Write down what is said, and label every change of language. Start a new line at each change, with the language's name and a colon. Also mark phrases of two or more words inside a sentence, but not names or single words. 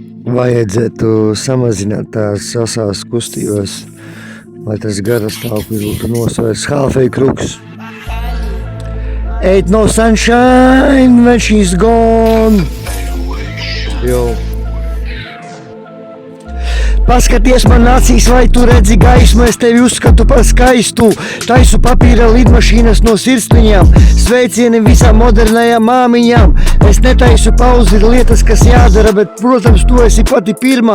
Latvian: vajadzētu samazināt tās asās kustības, lai tas garastāvoklis būtu nosvērts.
English: Halfway Crooks. Ain't no sunshine when she's gone.
Latvian: Jo. Paskaties man acīs, vai tu redzi gaismu, es tevi uzskatu par skaistu. Taisu papīra lidmašīnas no sirsniņām, sveicieni visām modernajām māmiņām. Es netaisu pauzi, ir lietas, kas jādara, bet, protams, tu esi pati pirmā.